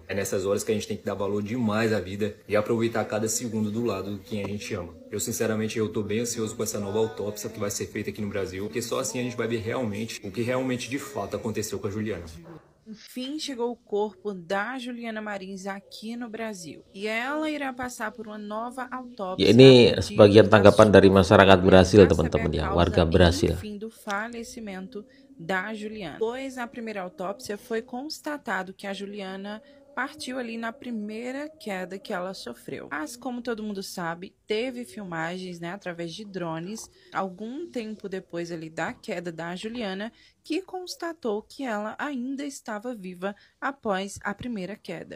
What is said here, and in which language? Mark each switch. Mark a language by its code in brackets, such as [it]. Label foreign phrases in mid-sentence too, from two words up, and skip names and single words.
[pt] É nessas horas que a gente tem que dar valor demais à vida e aproveitar cada segundo do lado de quem a gente ama. Eu, sinceramente, eu tô bem ansioso com essa nova autópsia que vai ser feita aqui no Brasil, porque só assim a gente vai ver realmente o que realmente de fato aconteceu com a Juliana. Enfim, chegou o corpo da Juliana Marins aqui no Brasil. E ela irá passar por uma nova autópsia. [id] Ya, ini sebagian tanggapan dari masyarakat Brasil, teman-teman ya, warga Brasil. [pt] Fim do falecimento da Juliana. Pois na primeira autópsia foi constatado que a Juliana partiu ali na primeira queda que ela sofreu. Mas, como todo mundo sabe, teve filmagens, né, através de drones, algum tempo depois ali da queda da Juliana, que constatou que ela ainda estava viva após a primeira queda.